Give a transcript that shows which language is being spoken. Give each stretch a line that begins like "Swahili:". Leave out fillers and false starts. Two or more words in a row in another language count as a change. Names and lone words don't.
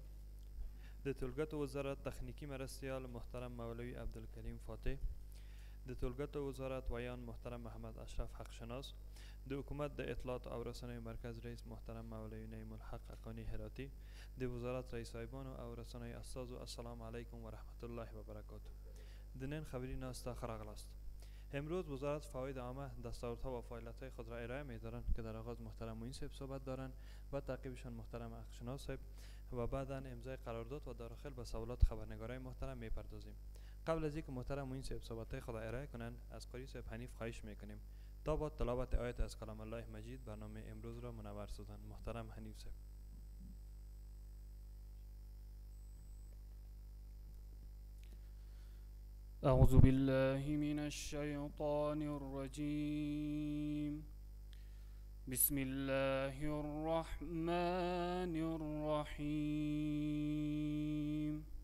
Pashto: د ټولګټو وزارت تخنیکی مرستیال محترم مولوی عبدالکریم فاتح، د ټولګټو وزارت ویان محترم محمد اشرف حقشناس، د حکومت د اطلاعات او رسنیو مرکز رئیس محترم مولوی نعیم الحق اقانی هراتی، د وزارت رئیس صاحبانو او رسنیو استازو،
Arabic: السلام علیکم و رحمت الله و برکاته.
Pashto: د نن خبری ناسته خراغلاست.
Persian: امروز وزارت فواید عامه دستاوردها و فعالیت‌های خود را ارائه می‌دارند که در آغاز محترم معین صاحب صحبت دارند و تعقیبشان محترم حقشناس صاحب و بعدا امضای قرارداد و داخل به سوالات خبرنگارای محترم می‌پردازیم. قبل از اینکه محترم معین صاحب صحبت‌های خود را ارائه کنند، از قاری صاحب حنیف خواهش می‌کنیم تا با تلاوت آیت از کلام الله مجید برنامه امروز را منور سازند. محترم حنیف صاحب.
Arabic: أعوذ بالله من الشيطان الرجيم. بسم الله الرحمن الرحيم.